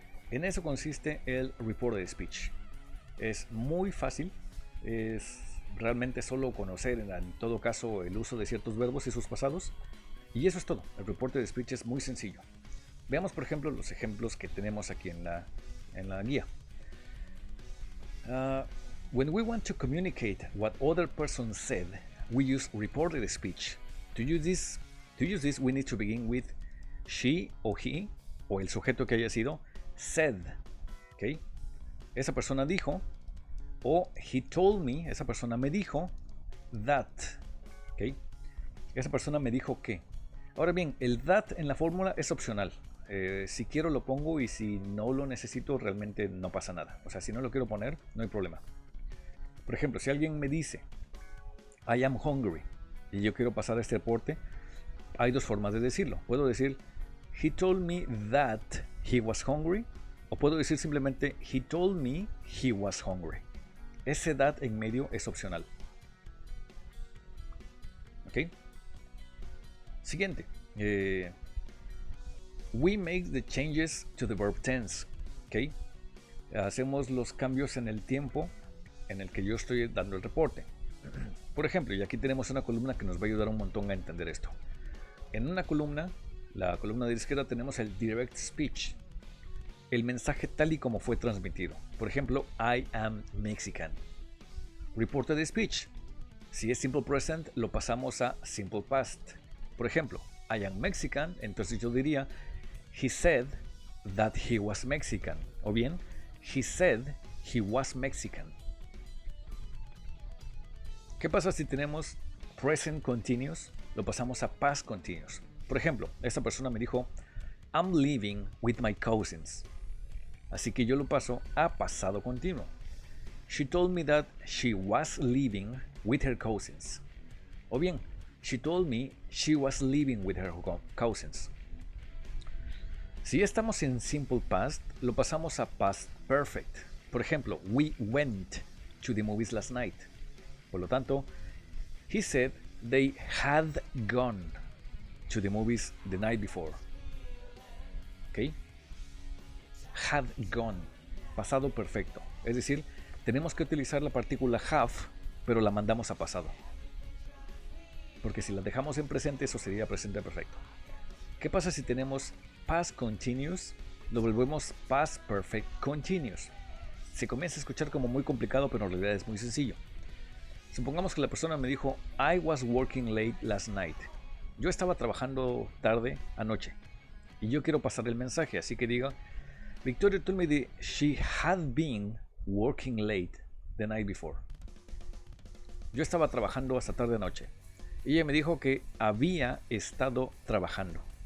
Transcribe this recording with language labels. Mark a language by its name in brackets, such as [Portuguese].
[Spanish] En eso consiste el reported speech. Es muy fácil, es realmente solo conocer en todo caso el uso de ciertos verbos y sus pasados, y eso es todo. El reported speech es muy sencillo. Veamos por ejemplo los ejemplos que tenemos aquí en la guía. [English] When we want to communicate what other person said, we use reported speech. To use this, we need to begin with she o he, [Spanish] o el sujeto que haya sido, [English] said. ¿Okay? [Spanish] Esa persona dijo, o [English] he told me, [Spanish] esa persona me dijo, that. ¿Okay? Esa persona me dijo que. Ahora bien, el that en la fórmula es opcional. Si quiero lo pongo y si no lo necesito realmente no pasa nada. O sea, si no lo quiero poner, no hay problema. Por ejemplo, si alguien me dice [English] I am hungry [Spanish] y yo quiero pasar este reporte, hay dos formas de decirlo. Puedo decir [English] he told me that he was hungry, [Spanish] o puedo decir simplemente [English] he told me he was hungry. [Spanish] Ese that en medio es opcional. ¿Ok? Siguiente. [English] We make the changes to the verb tense. ¿Ok? [Spanish] Hacemos los cambios en el tiempo en el que yo estoy dando el reporte. Por ejemplo, y aquí tenemos una columna que nos va a ayudar un montón a entender esto. En una columna, la columna de la izquierda, tenemos el direct speech, el mensaje tal y como fue transmitido. Por ejemplo, [English] I am Mexican. [Spanish] Reported speech, si es simple present, lo pasamos a simple past. Por ejemplo, [English] I am Mexican, [Spanish] entonces yo diría [English] he said that he was Mexican, [Spanish] o bien [English] he said he was Mexican. [Spanish] ¿Qué pasa si tenemos present continuous? Lo pasamos a past continuous. Por ejemplo, esta persona me dijo [English] I'm living with my cousins. [Spanish] Así que yo lo paso a pasado continuo. [English] She told me that she was living with her cousins. [Spanish] O bien, [English] she told me she was living with her cousins. [Spanish] Si estamos en simple past, lo pasamos a past perfect. Por ejemplo, [English] we went to the movies last night. [Spanish] Por lo tanto, [English] he said they had gone to the movies the night before. [Spanish] ¿Ok? [English] Had gone. [Spanish] Pasado perfecto. Es decir, tenemos que utilizar la partícula have, pero la mandamos a pasado. Porque si la dejamos en presente, eso sería presente perfecto. ¿Qué pasa si tenemos past continuous? Lo volvemos past perfect continuous. Se comienza a escuchar como muy complicado, pero en realidad es muy sencillo. Supongamos que la persona me dijo [English] I was working late last night. [Spanish] Yo estaba trabajando tarde anoche. Y yo quiero pasar el mensaje, así que digo [English] Victoria told me that she had been working late the night before. [Spanish] Yo estaba trabajando hasta tarde anoche. Ella me dijo que había estado trabajando.